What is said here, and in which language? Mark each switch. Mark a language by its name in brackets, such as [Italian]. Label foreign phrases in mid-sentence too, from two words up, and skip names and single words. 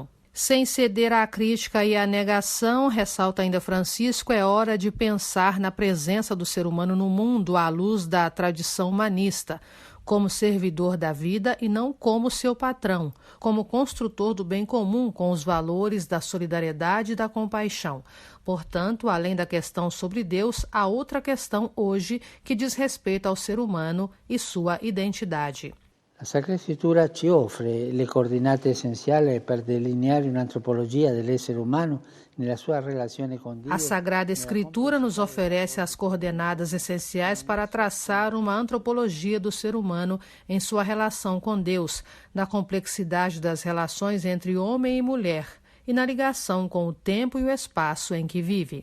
[Portuguese] Sem ceder à crítica e à negação, ressalta ainda Francisco, é hora de pensar na presença do ser humano no mundo à luz da tradição humanista, como servidor da vida e não como seu patrão, como construtor do bem comum com os valores da solidariedade e da compaixão. Portanto, além da questão sobre Deus, há outra questão hoje que diz respeito ao ser humano e sua identidade. [Italian] La Sacra Scrittura ci offre le coordinate essenziali per delineare un'antropologia dell'essere umano nella sua relazione con Dio. [Portuguese] A Sagrada Escritura nos oferece as coordenadas essenciais para traçar uma antropologia do ser humano em sua relação com Deus, na complexidade das relações entre homem e mulher e na ligação com o tempo e o espaço em que vive.